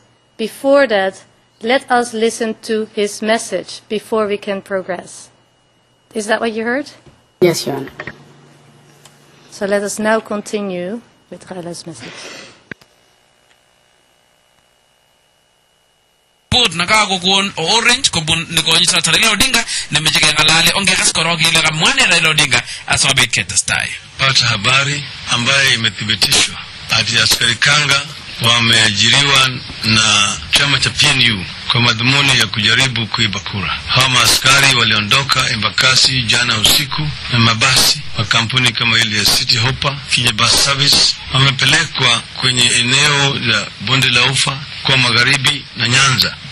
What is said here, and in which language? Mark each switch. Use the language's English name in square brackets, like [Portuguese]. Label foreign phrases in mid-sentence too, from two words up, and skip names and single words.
[English] Before that, let us listen to his message before we can progress. Is that what you heard? Yes, Your Honor. So let us now continue with Raila's message. [Luo (Kenya and Tanzania)] Put nakago kon Orange ko bun ne ko nyisa Raila Odinga na mejege ngalale onge kaskoro gile ga mwane Raila Odinga asobe ketastai. [Swahili] Pata habari ambaye imethibitishwa ati askari kanga wameajiriwa na chama cha PNU kwa madhumuni ya kujaribu kuiba kura. Hawa askari waliondoka Embakasi jana usiku na mabasi wa kampuni kama ile ya City Hopper, Kenya Bus Service, wamepelekwa kwenye eneo la Bonde la Ufa kwa magharibi na Nyanza.